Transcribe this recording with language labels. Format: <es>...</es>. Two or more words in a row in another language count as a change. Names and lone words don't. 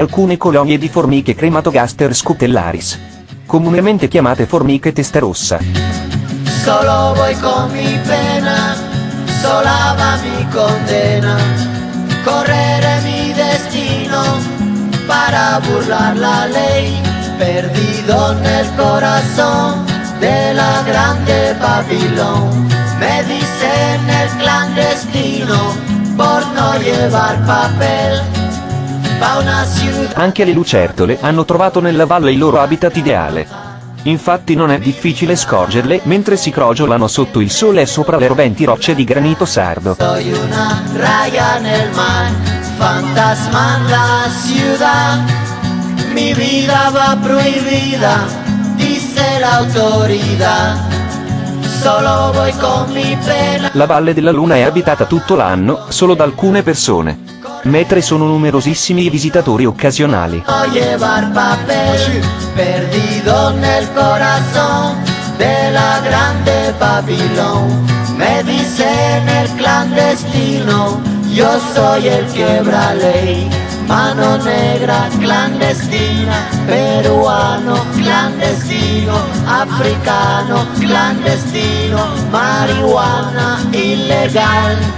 <it>alcune colonie di formiche crematogaster scutellaris, comunemente chiamate formiche testa rossa.</it> <es>Solo voy con mi pena, sola va mi condena, correre mi destino para burlar la ley, perdido nel corazón de la grande Babilón, me dicen el clandestino por no llevar papel.</es> <it>Anche le lucertole hanno trovato nella valle il loro habitat ideale. Infatti non è difficile scorgerle mentre si crogiolano sotto il sole e sopra le roventi rocce di granito sardo.</it> <es>Soy una raya nel mar, fantasma en la ciudad, mi vida va prohibida, dice la autoridad. Solo voy con mi pena.</es> <it>La Valle della Luna è abitata tutto l'anno, solo da alcune persone, mentre sono numerosissimi i visitatori occasionali.</it> <es>No llevar papel, perdido nel corazón de la grande Babilón, me dicen el clandestino, yo soy el quiebra ley, mano negra clandestina, peruano clandestino, africano clandestino, marihuana ilegal.</es>